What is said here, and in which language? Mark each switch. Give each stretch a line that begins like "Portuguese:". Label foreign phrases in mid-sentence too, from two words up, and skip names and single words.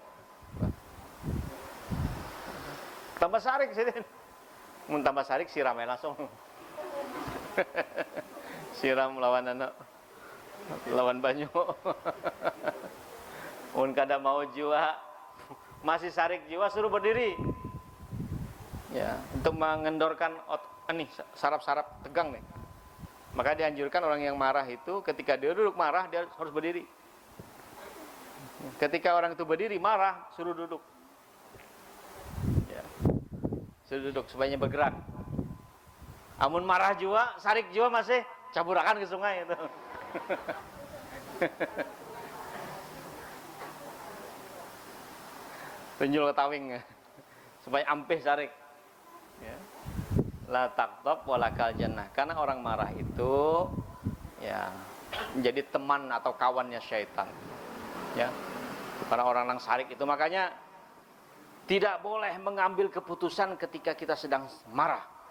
Banjar: Tambah sarik sih Den. Mun tambah sarik siramnya langsung. Siram lawan banyu. Mun kada mau jiwa masih sarik jiwa suruh berdiri. Ya,
Indonesian: untuk mengendorkan saraf-saraf tegang nih. Maka dianjurkan orang yang marah itu ketika dia duduk marah dia harus berdiri. Ketika orang itu berdiri marah suruh duduk. Ya.
Banjar: Suruh duduk supaya bergerak. Amun marah jiwa, sarik jiwa masih caburakan ke sungai itu. Tunjul ke tawing supaya ampih sarik.
Arabic: Ya. لا تغضب ولك الجنة.
Indonesian: Karena orang marah itu ya menjadi teman atau kawannya syaitan. Ya. Para orang yang sarik itu makanya tidak boleh mengambil keputusan ketika kita sedang marah.